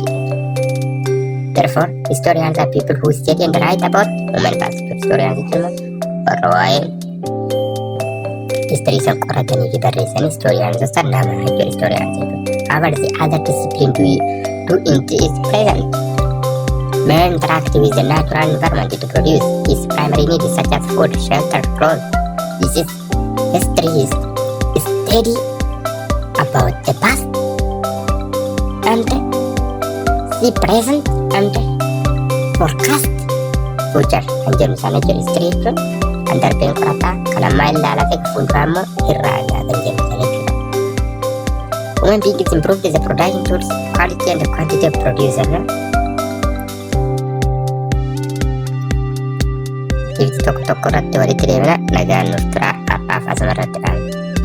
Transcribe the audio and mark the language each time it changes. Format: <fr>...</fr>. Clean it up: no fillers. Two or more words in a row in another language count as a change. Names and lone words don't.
<en>Therefore, historians are people who study and write about human past.</en> <om>Historians jechuun warra waa'ee history isa qoratanii fi barreessan historians isa nama jechuudha historians jechuudha.</om> <en>However, the other discipline do in is present. Men interact with the natural environment to produce its primary needs such as food, shelter, clothes. This is history is study about the past and the present and forecast future.</en> <om>Kan jennu sana jechuudha history jechuun kan darbeen qorataa kan ammaa ilaalaa fi fuulduraa immoo irraa kan jennu sana jechuudha.</om> <en>Human beings improved the production tools, quality and quantity of producer.</en> <om>Aktiviti tokko tokko irratti walitti deemna nagaan nuuf tura afaa asuma irratti dhaabna.</om>